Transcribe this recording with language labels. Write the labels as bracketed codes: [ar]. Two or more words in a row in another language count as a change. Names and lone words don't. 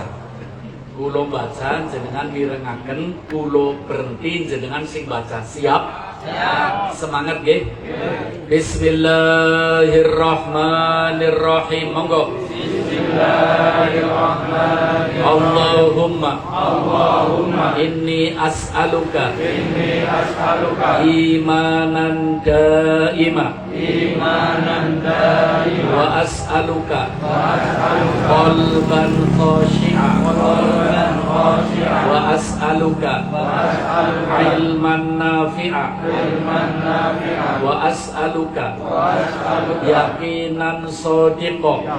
[jv] Kulo baca jenengan mirengaken, kulo berhenti jenengan sing baca. [id] Siap? Siap. Semangat nggih? [ar] بسم الله الرحمن الرحيم. [jv] Monggo. [ar] بسم الله الرحمن الرحيم. اللهم إني أسألك إيمانا دائما وأسألك قلبا خاشعا وأسألك علما نافعا وأسألك يقينا صادقا